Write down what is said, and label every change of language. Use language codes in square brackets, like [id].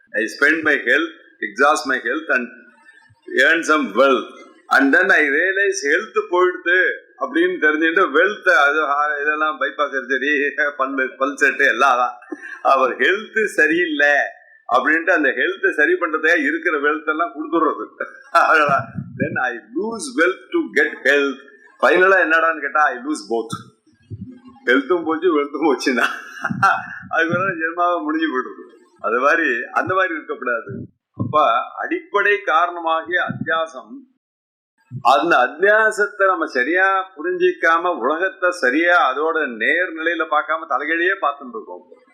[en] I spend my health, exhaust my health and earn some wealth, and then I realize health [ta] போயிடுது அப்படின்னு தெரிஞ்சுட்டு wealth அது இதெல்லாம் bypass surgery, பல் set எல்லாம் தான். அவர் ஹெல்த் சரியில்லை அப்படின்ட்டு அந்த ஹெல்த் சரி பண்றதே இருக்கிற வெல்த் எல்லாம் கொடுத்துடுறது. [en] then I lose wealth to get health. [ta] ஃபைனலா என்னடான்னு கேட்டா [en] I lose both. [ta] ஹெல்த்தும் போச்சு, வெல்த்தும் போச்சுன்னா அதுக்கு ஜென்மாவை முடிஞ்சு போயிடுறது. அது மாதிரி அந்த மாதிரி இருக்கக்கூடாது. அப்ப அடிப்படை காரணமாகிய அத்தியாசம், அந்த அத்தியாசத்தை நம்ம சரியா புரிஞ்சிக்காம உலகத்தை சரியா அதோட நேர் நிலையில பார்க்காம தலைகளையே பார்த்துட்டு இருக்கோம்.